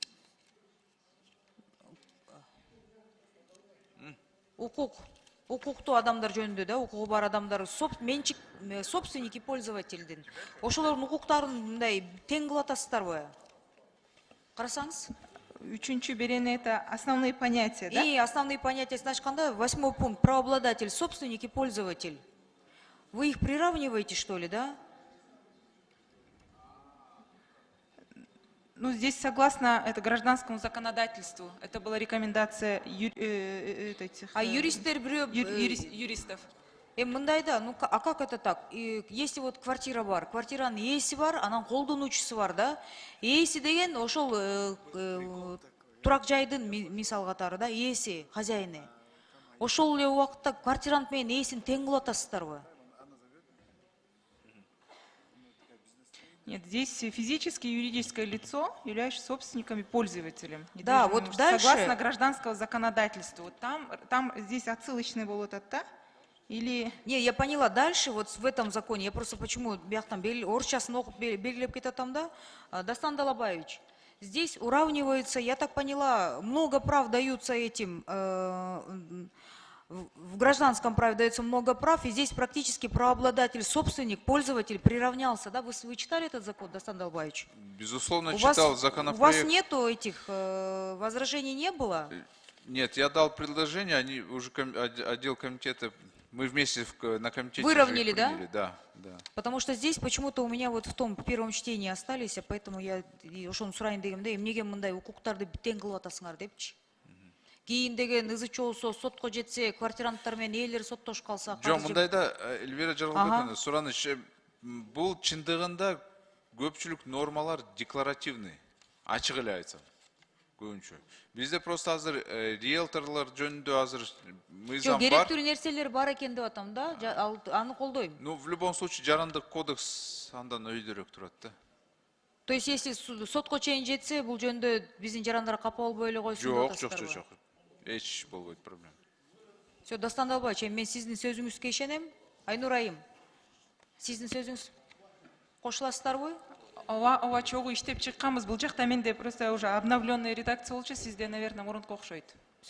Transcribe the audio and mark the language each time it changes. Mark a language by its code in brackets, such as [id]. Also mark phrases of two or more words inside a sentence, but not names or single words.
[ky] Укуктуу адамдар жөнүндө да, укугу бар адамдар, менчик [ru] собственники пользовательдин. [ky] Ошолордун укуктарын мындай тең кылып атасыздарбы? Карасаңыз? 3-чү берене [ru] это основные понятия, да? И основные понятия, значит, 8-й пункт, правообладатель, собственник и пользователь. Вы их приравниваете, что ли, да? Ну, здесь согласно это гражданскому законодательству. Это была рекомендация юристов. [ky] Мындай да, [ru] ну а как это так? Если вот квартира [ky] бар, квартиранын ээси бар, анан колдонуучусу бар, да? Ээси деген ошол турак жайдын мисал катары да, ээси, хозяины. Ошол эле убакытта квартирант менен ээсин тең кылып атасыздарбы? [ru] Нет, здесь физическое и юридическое лицо являются собственниками, пользователем. Да, вот дальше. Согласно гражданского законодательства. Вот там здесь отсылочный был вот это. Или... Не, я поняла, дальше вот в этом законе, я просто почему, [ky] орысчасын окуп белгилеп кетатам да, Дастан Далабаевич, [ru] здесь уравниваются, я так поняла, много прав даются этим, в гражданском праве дается много прав, и здесь практически правообладатель, собственник, пользователь приравнялся, да, вы читали этот закон, Дастан Далабаевич? Безусловно, читал законопроект. У вас нету этих возражений, не было? Нет, я дал предложение, они уже отдел комитета, мы вместе на комитете выровняли, да? Да, да. Потому что здесь почему-то у меня вот в том первом чтении остались, а поэтому я [ky] ошону сурайын дегенде, эмнеге мындай укуктарды тең кылып атасыңар депчи. Кийин деген ызы чоосо сотко жетсе, квартиранттар менен ээлер соттошуп калса. Жок, мындайда Эльвира Жаргалбековна, сураныч, бул чындыгында көпчүлүк нормалар декларативный, ачык эле айтсам. Көбүнчө. Бизде просто азыр риэлторлор жөнүндө азыр мыйзам бар. Керектүү нерселер бар экен деп атам да, аны колдойм. [ru] Ну, в любом случае, [ky] жарандык кодекс андан өйдөрөөк турат да. [ru] То есть, если [ky] сотко чейин жетсе, бул жөнүндө биздин жарандар капа болбой эле койсун деп атасыздарбы? Жок. Эч болбойт проблема. Все, Дастан Далбаевич, мен сиздин сөзүңүзгө ишенем. Айнурайым, сиздин сөзүңүз кошуласыздарбы? Ооба, чогуу иштеп чыкканбыз. Бул жакта менде [ru] просто уже обновленная редакция [ky] болчу, сизде, наверное, мурунку окшойт.